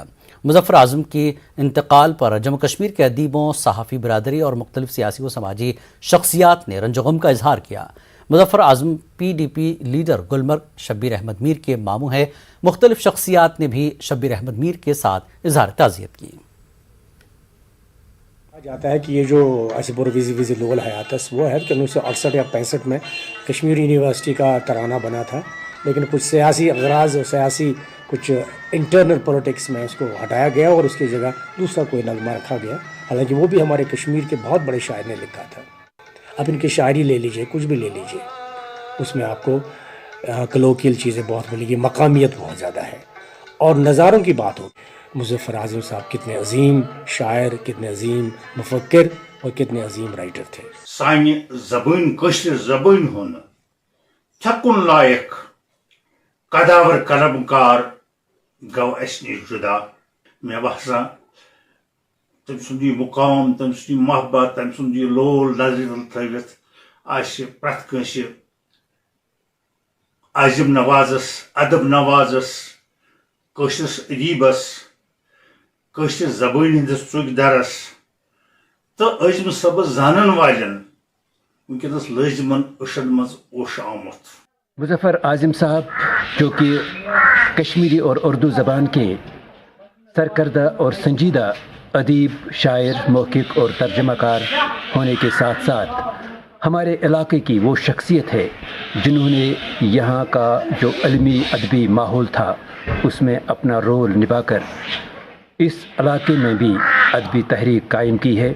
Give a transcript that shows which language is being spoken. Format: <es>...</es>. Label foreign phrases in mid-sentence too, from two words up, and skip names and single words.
<ur>مظفر اعظم کی انتقال پر جموں کشمیر کے ادیبوں، صحافی برادری اور مختلف سیاسی و سماجی شخصیات نے رنج و غم کا اظہار کیا۔ مظفر اعظم PDP لیڈر گلمرگ شبیر احمد میر کے ماموں ہیں۔ مختلف شخصیات نے بھی شبیر احمد میر کے ساتھ اظہار تعزیت کی۔ کہا جاتا ہے کہ یہ جو اسبور ویزی لول حیاتس وہ ہے کہ 1968 یا 65 میں کشمیر یونیورسٹی کا ترانہ بنا تھا، لیکن کچھ سیاسی اغراض اور سیاسی کچھ</ur> <en>internal politics</en> <ur>میں اس کو ہٹایا گیا اور اس کی جگہ دوسرا کوئی نغمہ رکھا گیا، حالانکہ وہ بھی ہمارے کشمیر کے بہت بڑے شاعر نے لکھا تھا۔ اب ان کی شاعری لے لیجئے، کچھ بھی لے لیجئے، اس میں آپ کو کلوکیل چیزیں بہت ملیں گی، مقامیت بہت زیادہ ہے۔ اور نظاروں کی بات ہو، مظفر اعظم صاحب کتنے عظیم شاعر، کتنے عظیم مفکر اور کتنے عظیم رائٹر تھے۔</ur> <ks>سانہِ زبان کٲشِر زبان ہُنٛد چھکُن لایق قداور قلمکار گو اَسہِ نِش جُدا۔ مےٚ باسان تٔمۍ سُنٛد یہِ مقام، تٔمۍ سُنٛد یہِ محبت، تٔمۍ سُنٛد یہِ لول نظرِ تل تھٲوِتھ آسہِ پرٛٮ۪تھ کٲنٛسہِ عٲظم نوازس، ادب نوازس، کٲشرِس ادیبس، کٲشرِ زبٲنۍ ہٕنٛدِس ژُکۍ درس تہٕ عٲظم صٲبس زانن والٮ۪ن وٕنکٮ۪نس لٲزمن أچھن منٛز اوٚش آمُت۔</ks> <ur>مظفر اعظم صاحب جو کہ کشمیری اور اردو زبان کے سرکردہ اور سنجیدہ ادیب، شاعر، محقق اور ترجمہ کار ہونے کے ساتھ ساتھ ہمارے علاقے کی وہ شخصیت ہے جنہوں نے یہاں کا جو علمی ادبی ماحول تھا اس میں اپنا رول نبھا کر اس علاقے میں بھی ادبی تحریک قائم کی ہے۔</ur>